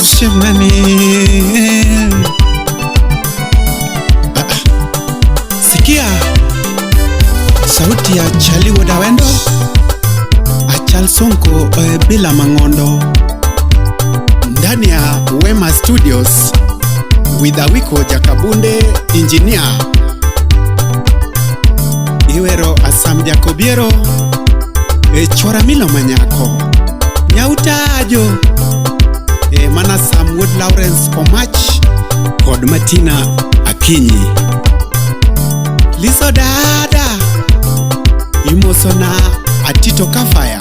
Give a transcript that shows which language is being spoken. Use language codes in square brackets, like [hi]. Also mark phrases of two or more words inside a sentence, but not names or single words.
[sw] Shemani sikia sauti ya Chali Wodawendo, Achal Sonko bila mangondo, ndani ya Wema Studios with Awiko Jakabunde engineer, Iwero Asam Jacobiero, Chora Milo Manyako, Nyautajo, Mana Samwood Lawrence Omach, Kod Martina Akinyi, Liso Dada, Imosona Atito Kafaya.